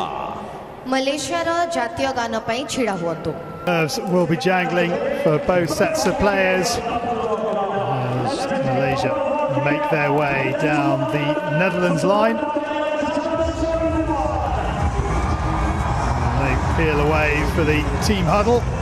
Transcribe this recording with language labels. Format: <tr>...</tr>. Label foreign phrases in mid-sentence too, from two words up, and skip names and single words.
<or>Malaysiaର ଜାତୀୟ ଗାନ ପାଇଁ ଛିଡ଼ା ହୁଅନ୍ତୁ।</or> <en>Nerves will be jangling for both sets of players as Malaysia make their way down the Netherlands line. And they peel away for the team huddle.</en>